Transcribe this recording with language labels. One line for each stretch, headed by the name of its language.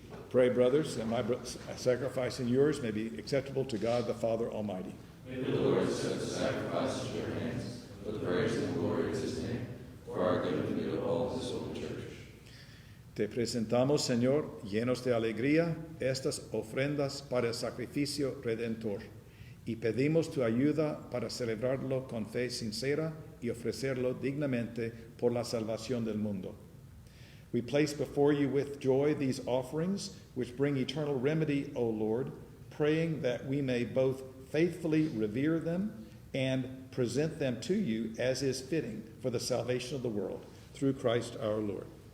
English: Pray, brothers, that my sacrifice and yours may be acceptable to God the Father Almighty. May the Lord accept the sacrifice at your hands for the praise and glory of his name, for our good and the good of all his holy church.
Spanish: Te presentamos, Señor, llenos de alegría, estas ofrendas para el sacrificio redentor, y pedimos tu ayuda para celebrarlo con fe sincera y ofrecerlo dignamente por la salvación del mundo.
English: We place before you with joy these offerings, which bring eternal remedy, O Lord, praying that we may both faithfully revere them and present them to you as is fitting for the salvation of the world, through Christ our Lord.